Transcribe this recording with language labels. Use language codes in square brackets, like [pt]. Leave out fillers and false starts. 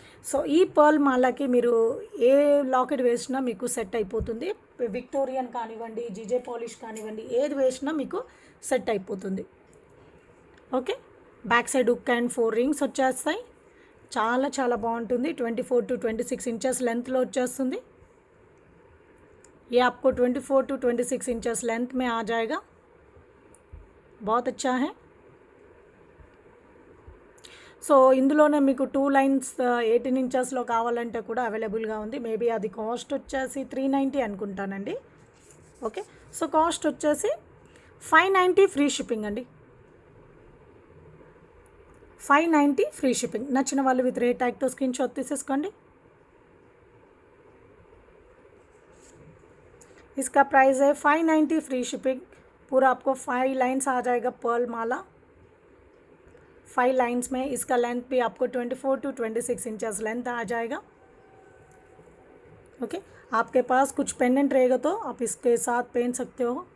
[te] So ఈ pearl మాలకి మీరు ఏ locket వేసినా మీకు సెట్ అయిపోతుంది. విక్టోరియన్ కానివ్వండి, జీజే పాలిష్ కానివ్వండి, ఏది వేసినా మీకు సెట్ అయిపోతుంది. Okay, back side hook and 4 rings వచ్చేస్తాయి. చాలా చాలా బాగుంటుంది. 24 to 26 ఇంచెస్ లెంత్లో వచ్చేస్తుంది. [hi] ये आपको 24 to 26 इंचेस लेंथ में आ जाएगा. बहुत अच्छा है. [te] సో ఇందులోనే మీకు 2 లైన్స్ 18 ఇంచెస్లో కావాలంటే కూడా అవైలబుల్గా ఉంది. మేబీ అది కాస్ట్ వచ్చేసి 390 అనుకుంటానండి. ఓకే, సో కాస్ట్ వచ్చేసి 590 ఫ్రీ షిప్పింగ్ అండి. 590 ఫ్రీ షిప్పింగ్. నచ్చిన వాళ్ళు విత్ రేట్ ట్యాగ్తో స్క్రీన్ షాట్ తీసేసుకోండి. [hi] इसका प्राइस है 590 फ्री शिपिंग. पूरा आपको 5 लाइन्स आ जाएगा पर्ल माला. 5 लाइन्स में इसका लेंथ भी आपको 24 to 26 इंचेस लेंथ आ जाएगा. ओके, आपके पास कुछ पेंडेंट रहेगा तो आप इसके साथ पहन सकते हो.